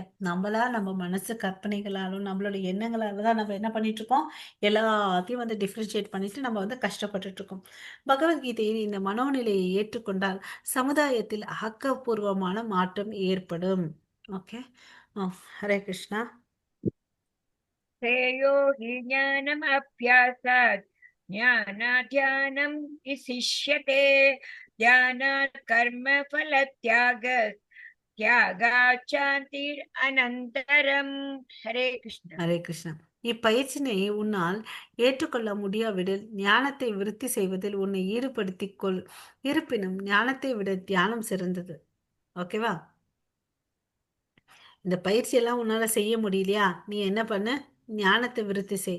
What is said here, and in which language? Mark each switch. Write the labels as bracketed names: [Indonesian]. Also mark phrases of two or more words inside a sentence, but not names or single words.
[Tamil] நம்ம மனசு கற்பனைகளாலும் நம்மளோட எண்ணங்களால தான் நம்ம என்ன பண்ணிட்டு இருக்கோம், எல்லாத்தையும் வந்து டிஃப்ரென்ஷியேட் பண்ணிட்டு நம்ம வந்து கஷ்டப்பட்டுட்டு இருக்கோம். பகவத்கீதையின் இந்த மனோநிலையை ஏற்றுக்கொண்டால் சமுதாயத்தில் ஆக்கப்பூர்வமான மாற்றம் ஏற்படும். ஓகே. ஹரே கிருஷ்ணா. [Sanskrit] श्रेयो हि ज्ञानमभ्यासात् ज्ञानाध्यानं विशिष्यते ध्यानात् कर्मफलत्याग त्यागाचान्तिर् अनन्तरम्. हरे कृष्ण. [Tamil] ஹரே கிருஷ்ணா. இப்பயிற்சினை உன்னால் ஏற்றுக்கொள்ள முடியாவிடில் ஞானத்தை விருத்தி செய்வதில் உன்னை ஈடுபடுத்திக் கொள். இருப்பினும் ஞானத்தை விட தியானம் சிறந்தது. ஓகேவா. இந்த பயிற்சியெல்லாம் உன்னால செய்ய முடியலையா, நீ என்ன பண்ண, ஞானத்தை விருத்தி செய்.